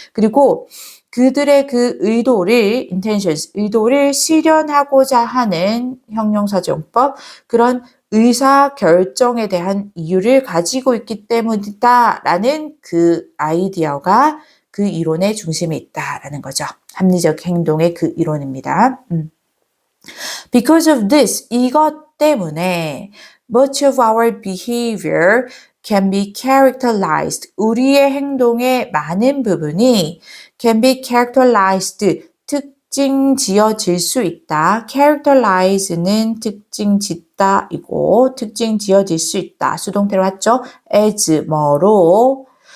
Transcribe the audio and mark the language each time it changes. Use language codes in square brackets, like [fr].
[ko] 그리고 그들의 그 의도를 실현하고자 하는 형용사정법, 그런 의사 결정에 대한 이유를 가지고 있기 때문이다라는 그 아이디어가 그 이론의 중심에 있다라는 거죠. 합리적 행동의 그 이론입니다. [en] Because of this, [ko] 이것 때문에 [en] much of our behavior can be characterized. [ko] 우리의 행동의 많은 부분이 [en] can be characterized. [ko] 특징 지어질 수 있다. characterize는 특징 짓다이고 특징 지어질 수 있다. 수동태로 했죠. as 뭐로